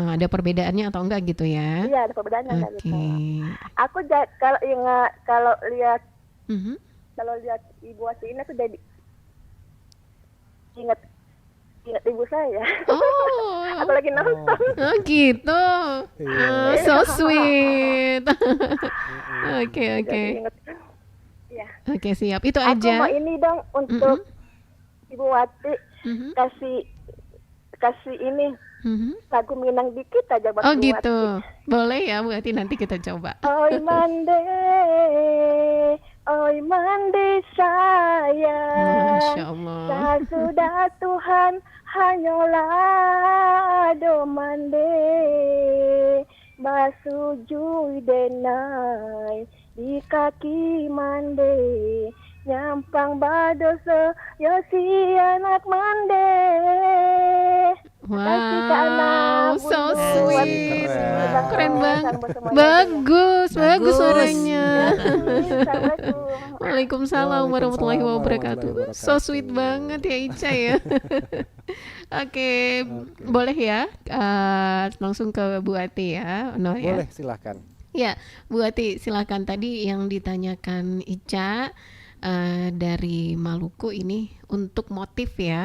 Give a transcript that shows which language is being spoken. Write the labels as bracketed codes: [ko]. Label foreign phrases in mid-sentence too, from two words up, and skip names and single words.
[id] Ada perbedaannya atau enggak gitu ya? Iya ada perbedaannya nggak Oke. gitu. Aku kalau ingat kalau lihat Ibu Wati ini aku jadi ingat ibu saya. Oh. Aku lagi nonton. Oh gitu. [en] Oh, so sweet. [id] Oke. Jadi ingat. Ya. Oke, siap. Itu Aku aja. mau ini dong untuk Ibu Wati kasih ini lagu Minang dikit aja buat Oh Ibu gitu. Wati. Boleh ya Bu Ati, nanti kita coba. [min] Oi mande sayang. [ar] ما شاء الله. [min] Sudah Tuhan hanyalah do mande basujui denai di kaki mande nyampang badoso yo si anak mande. [en] Wow, so sweet. [id] Keren banget. Bagus. Bagus suaranya. Assalamualaikum. [ar] وعليكم السلام ورحمة الله وبركاته. [en] So sweet [id] banget ya Ica ya. Oke, boleh ya langsung ke Bu Ati ya, Noel ya. Boleh, silahkan. Ya, Bu Ati silakan. Tadi yang ditanyakan Ica dari Maluku ini untuk motif ya.